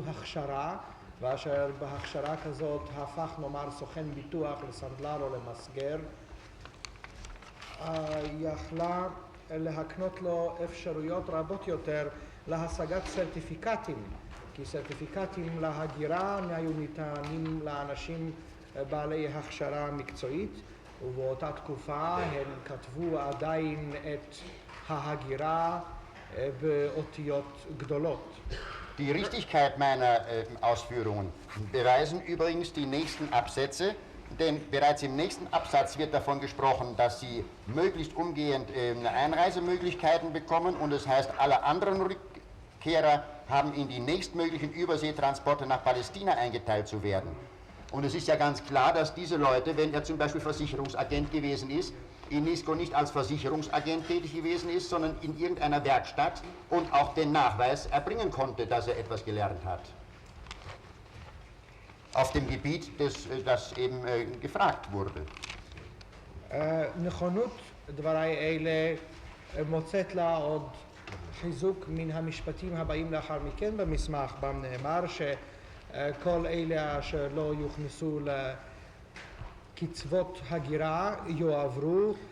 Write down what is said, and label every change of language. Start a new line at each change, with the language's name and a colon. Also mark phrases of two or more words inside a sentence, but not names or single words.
Hebrew: הכשרה, ואשר בהכשרה כזאת הפך נאמר סוכן ביטוח לסנדלר או למסגר, יכלה להקנות לו אפשרויות רבות יותר להשגת סרטיפיקטים, כי סרטיפיקטים להגירה היו ניתנים לאנשים בעלי הכשרה מקצועית, ובאותה תקופה הם כתבו עדיין את ההגירה באותיות גדולות.
German: Die Richtigkeit meiner Ausführungen beweisen übrigens die nächsten Absätze, denn bereits im nächsten Absatz wird davon gesprochen, dass sie möglichst umgehend Einreisemöglichkeiten bekommen und es heißt, alle anderen Rückkehrer haben in die nächstmöglichen Überseetransporte nach Palästina eingeteilt zu werden. Und es ist ja ganz klar, dass diese Leute, wenn er zum Beispiel Versicherungsagent gewesen ist, in Nisko nicht als Versicherungsagent tätig gewesen ist, sondern in irgendeiner Werkstatt und auch den Nachweis erbringen konnte, dass er etwas gelernt hat. Auf dem Gebiet, das eben gefragt wurde.
Hebrew: נכונות דבריי אלה מוצאת לה עוד חיזוק מן המשפטים הבאים לאחר מכן במסמך, בם נאמר שכל אלה אשר לא יוכנסו לקצוות הגירה יועברו